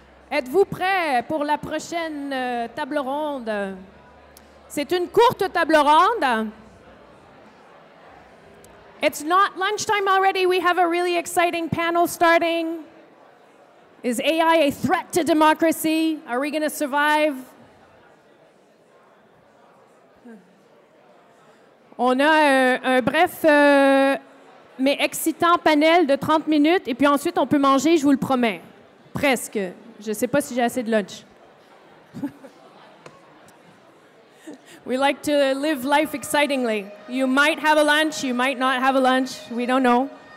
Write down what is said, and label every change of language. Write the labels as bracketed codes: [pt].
[fr] Êtes-vous prêts pour la prochaine table ronde? C'est une courte table ronde. [en] It's not lunchtime already. We have a really exciting panel starting. Is AI a threat to democracy? Are we going to survive? [fr] On a un bref mais excitant panel de 30 minutes et puis ensuite on peut manger, je vous le promets. Presque. Je ne sais pas si j'ai assez de lunch. [en] We like to live life excitingly. You might have a lunch, you might not have a lunch, we don't know.